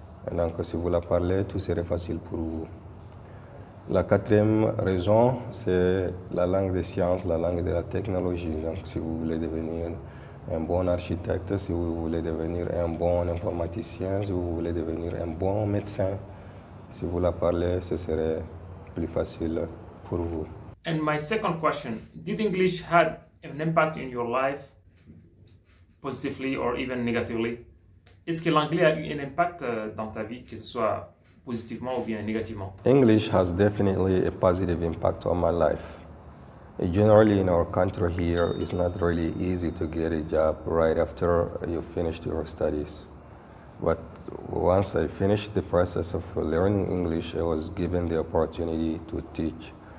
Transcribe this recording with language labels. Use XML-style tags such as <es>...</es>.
<fr>Et donc, si vous la parlez, tout serait facile pour vous. La quatrième raison, c'est la langue des sciences, la langue de la technologie. Donc, si vous voulez devenir un bon architecte, si vous voulez devenir un bon informaticien, si vous voulez devenir un bon médecin, si vous la parlez, ce serait plus facile pour vous.</fr> <en>And my second question, did English had an impact in your life, positively or even negatively?</en> <fr>Est-ce que l'anglais a eu un impact dans ta vie, que ce soit positivement ou bien négativement?</fr> <en>English has definitely a positive impact on my life. Generally in our country here, it's not really easy to get a job right after you finished your studies. But once I finished the process of learning English, I was given the opportunity to teach.</en>